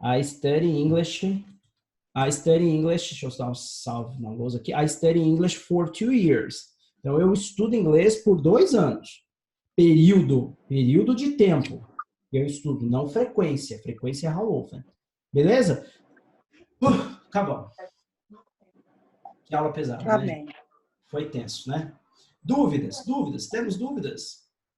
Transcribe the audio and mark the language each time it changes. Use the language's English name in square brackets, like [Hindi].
[English] I study English. [Portuguese] Deixa eu dar um salve na lousa aqui. [English] I study English for 2 years. [Portuguese] Então, eu estudo inglês por 2 anos. Período de tempo. Eu estudo, não frequência. Frequência é how often. Beleza? Acabou. Que aula pesada, né? Amém. Foi tenso, né? Dúvidas? Temos dúvidas?